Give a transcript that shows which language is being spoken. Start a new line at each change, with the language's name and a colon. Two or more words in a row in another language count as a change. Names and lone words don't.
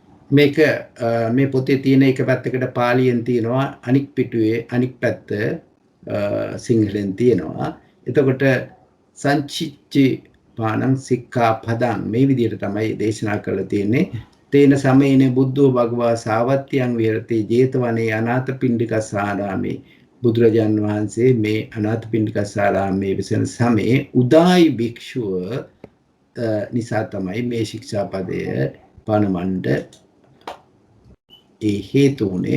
Sinhala: මේක මේ පොතේ තියෙන එක පැත්තකට පාලියෙන් තියෙනවා අනික් පිටුවේ අනික් පැත්ත සිංහලෙන් තියෙනවා. එතකොට
Pali: සංචිච්චි පානං සික්ඛා පදං
Sinhala: මේ විදිහට තමයි දේශනා කරලා තියෙන්නේ.
Pali: තේන සමයේන බුද්ධෝ භගවා සාවත්‍යං විහෙරති ජේතවනේ අනාථපිණ්ඩිකස්සාරාමේ
Sinhala: බුදුරජාන් වහන්සේ මේ අනාථපිණ්ඩිකස්සාරාමේ විසෙන සමයේ උදායි භික්ෂුව නිසා තමයි මේ ශික්ෂාපදය පනවන්න ඒ හේතු උනේ.